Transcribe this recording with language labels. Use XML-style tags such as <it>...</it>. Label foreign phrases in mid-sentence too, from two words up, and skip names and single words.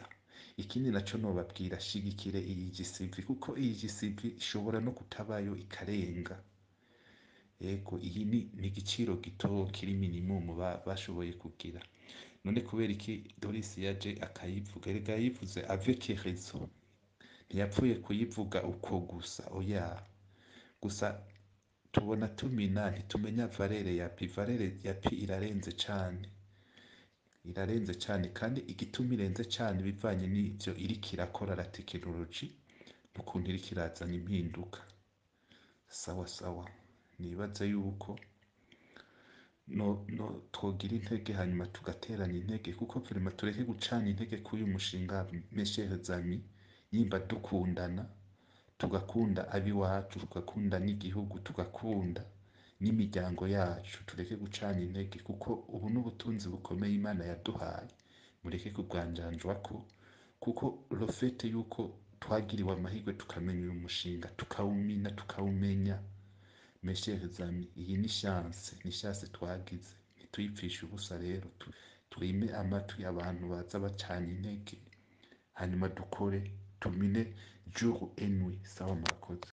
<rn>Ikindi naco nobabwira, shigikire iyi GCV kuko iyi GCV ishobora no kutabayo ikarenga. Ego iyi ni igiciro gito kiri minimum bashoboye kugira. None kubera iki Doris yaje akayivuga? Erega yayivuze</rn> <fr>avec raison,</fr> <rn>ntiyapfuye kuyivuga uko gusa, oya. Gusa tubona tumina ntitumenya valere ya pi. Valere ya pi irarenze cane, kandi igituma irenze cane bivanye n'ivyo iriko irakora</rn> <fr>la tekinoloji,</fr> <rn>n'ukuntu iriko irazana impinduka. Sawa sawa, nibaza yuko twogira intege hanyuma tugateranya intege, kuko vraiment tureke gucana intege k'uyu mushinga</rn> <fr>mes chers amis,</fr> <rn>yimba dukundana, tugakunda ab'iwacu, tugakunda n'igihugu, tugakunda n'imiryango yacu, tureke gucana intege kuko ubu n'ubutunzi bukomeye Imana yaduhaye, mureke kubwanjanjwako, kuko</rn> <fr>le fait</fr> <rn>yuko twagiriwe amahirwe tukamenya uyu mushinga tukawumenya,</rn> <fr>mes chers amis,</fr> <rn>iyi ni chance twagize, ntituyipfishe ubusa. Rero twime amatwi abantu baza bacana intege, hanyuma dukore tumine</rn> <fr>jour et nuit.</fr> <rn>Sawa murakoze.</rn>